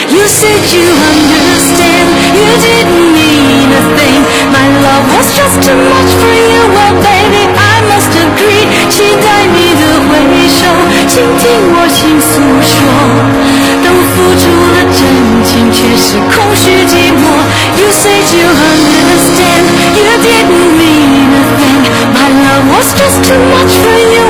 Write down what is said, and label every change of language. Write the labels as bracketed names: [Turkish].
[English] You said you understand, you didn't mean a thing. My love was just too much for you. Well, baby, I must agree. [Chinese] 期待你的回首，倾听我心诉说。付出了真情，却是空虚寂寞。 [English] You said you understand, you didn't mean a thing. My love was just too much for you.